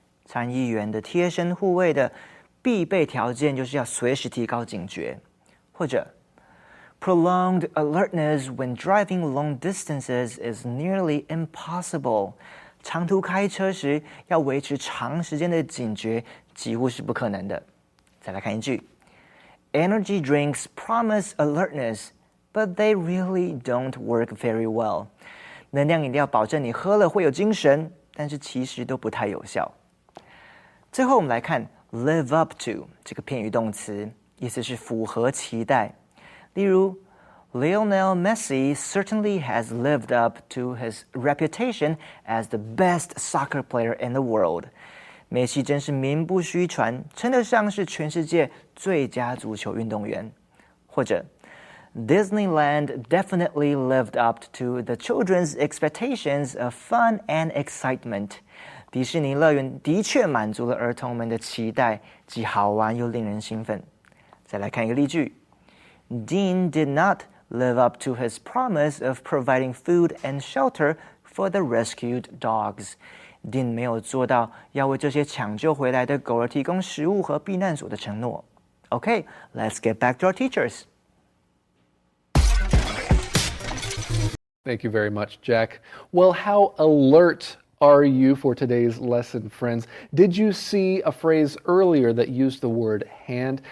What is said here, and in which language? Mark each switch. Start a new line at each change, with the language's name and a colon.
Chinese: 参议员的贴身护卫的必备条件就是要随时提高警觉。或者
English: ，prolonged alertness when driving long distances is nearly impossible。
Chinese: 长途开车时要维持长时间的警觉，几乎是不可能的。再来看一句。
English: Energy drinks promise alertness, but they really don't work very well.
Chinese: 能量饮料保证你喝了会有精神，但是其实都不太有效。最后我们来看
English: live up to
Chinese: 这个片语动词，意思是符合期待。例如
English: Lionel Messi certainly has lived up to his reputation as the best soccer player in the world.
Chinese: 梅西真是名不虚传，称得上是全世界最佳足球运动员。或者
English: Disneyland definitely lived up to the children's expectations of fun and excitement.
Chinese: 迪士尼乐园的确满足了儿童们的期待，既好玩又令人兴奋。再来看一个例句
English: ：Dean did not live up to his promise of providing food and shelter for the rescued dogs.
Chinese: Dean 没有做到要为这些抢救回来的狗儿提供食物和避难所的承诺。
English: Okay, let's get back to our teachers. Thank you very much, Jack. Well, how alert are you for today's lesson, friends? Did you see a phrase earlier that used the word hand?